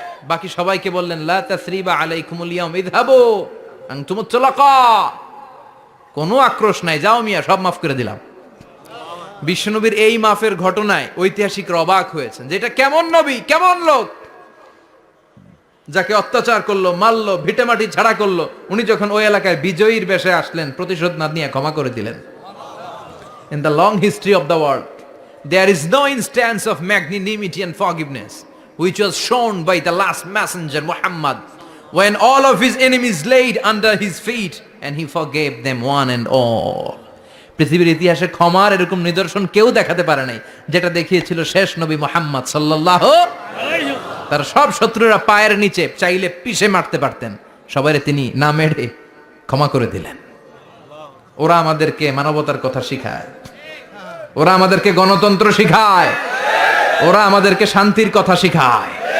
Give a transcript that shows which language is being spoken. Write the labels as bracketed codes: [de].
[bn] বাকি সবাইকে বললেন [ar] লা তাসরিবা আলাইকুমুল ইয়াউম ইযহাবু আনতুমুত তুলাকা, [bn] কোনো আক্রোশ নাই, যাও মিয়া, সব মাফ করে দিলাম। বিশ্বনবীর এই মাফের ঘটনায় ঐতিহাসিকরা অবাক হয়েছেন, যেটা কেমন নবী, কেমন লোক, যাকে অত্যাচার করলো, মারলো, ভিটেমাটি ছাড়া করলো, উনি যখন ওই এলাকায় বিজয়ীর বেশে আসলেন, প্রতিশোধ না নিয়ে ক্ষমা করে দিলেন। [en] In the long history of the world, there is no instance of magnanimity and forgiveness which was shown by the last messenger Muhammad, when all of his enemies laid under his feet and he forgave them one and all. [bn] পৃথিবীর ইতিহাসে ক্ষমার এরকম নিদর্শন কেউ দেখাতে পারে নাই, যেটা দেখিয়েছিল শেষ নবী মুহাম্মদ সাল্লাল্লাহু আলাইহি ওয়াসাল্লাম। তার সব শত্রুরা পায়ের নিচে চাইলে পিষে মারতে পারতেন, সবাইরে তিনি না মেরে ক্ষমা করে দিলেন। ওরা আমাদেরকে মানবতার কথা শিখায়, ওরা আমাদেরকে গণতন্ত্র শিখায়, ওরা আমাদেরকে শান্তির কথা শিখায়।